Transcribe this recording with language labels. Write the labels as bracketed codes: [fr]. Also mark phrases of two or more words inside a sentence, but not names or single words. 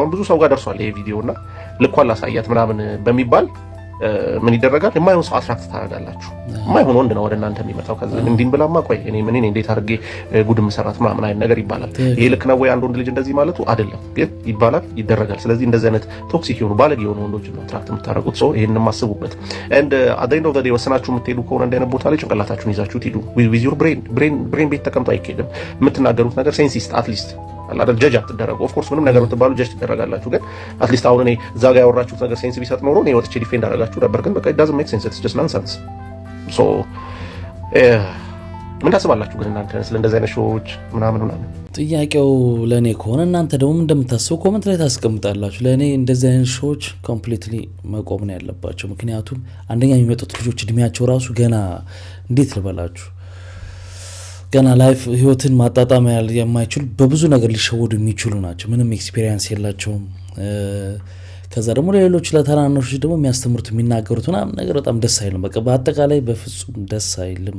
[am] አሁን ብዙ ሰው ጋር ደርሷል ይሄ ቪዲዮና ልኳል አሳያት ምናምን በሚባል ምን ይደረጋል የማይሆን ሰው አትራክት ታደርጋላችሁ የማይሆን ወንድ ነው ወደ እናንተ የሚመጣው ከዛ እንዲን ብላማ ቆይ እኔ ምን እንዴት አድርጌ ጉድ መሰራት ምናምን አይነት ነገር ይባላል ይሄ ልክ ነው ወይ አንድ ወንድ ልጅ እንደዚህ ማለቱ አይደለም ግን ይባላል ይደረጋል ስለዚህ እንደዚህ አይነት ቶክሲክ የሆኑ ባለጌ የሆኑ ወንዶች ነው አትራክት የምታደርጉት ሰው ይሄንን ማስቡበት [en] and at the end of the day [am] ወሰናችሁ የምትሄዱ ከሆነ እንደነ ቦታ ላይ ጭንቅላታችሁን ይዛችሁ ትሄዱ [en] with your brain [am] ቤት ተቀምጦ አይኬድም የምትናገሩት ነገር ሴንሲስት አትሊስት አላደር ጀጅ አትደረጉ [en] of course [am] ምንም ነገር ብትባሉ ጀጅ ትደረጋላችሁ ግን አትሊስት አሁን እኔ እዛ ጋር ያወራችሁት ነገር ሴንስ ቢሰጥ ኖሮ እኔ ወጥቼ ዲፌንድ አደረጋችሁ ነበር ግን በቃ [en] it doesn't make sense it's just nonsense so [am] ምን ታስባላችሁ ግን እናንተ ስለ እንደዚህ አይነት ሾዎች ምናምን ጥያቄው ለኔ ከሆነ እናንተ ደግሞ እንደምታስቡ ኮሜንት ላይ ታስቀምጣላችሁ ለኔ እንደዚህ አይነት ሾዎች ኮምፕሊትሊ መቆም ነው ያለባቸው ምክንያቱም አንደኛ የሚመጡት ልጆች እድሜያቸው ራሱ ገና እንዴት ልበላችሁ ገና ላይፍ ህይወትን ማጣጣም የማይችሉ በብዙ ነገር ሊሸወዱ የሚችሉ ናቸው ምንም ኤክስፒሪየንስ የላቸውም ከዛ ደግሞ ለሌሎች ለተናናሾች ደግሞ የሚያስተምሩት የሚናገሩት ምናምን ነገር በጣም ደስ አይልም በቃ በአጠቃላይ በፍጹም ደስ አይልም